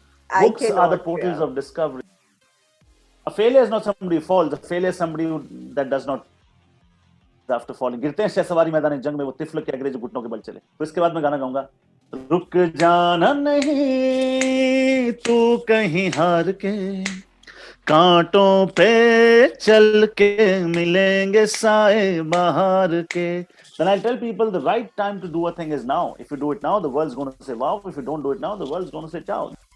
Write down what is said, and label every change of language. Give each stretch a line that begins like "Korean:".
English: Books are the portals of discovery. A failure is not somebody who falls. A failure is somebody that does not after falling.
Hindi: गिरते हैं शहसवारी मैदान जंग में वो तिफल के अंग्रेज घुटनों के बल चले। तो इसके बाद मैं गाना गाऊंगा, रुक जाना नहीं तू कहीं हार के, कांटों पे चल के मिलेंगे साए बहार के।
English: Then I'll tell people the right time to do a thing is now. If you do it now, the world's going to say wow. If you don't do it now, the world's going to say ciao.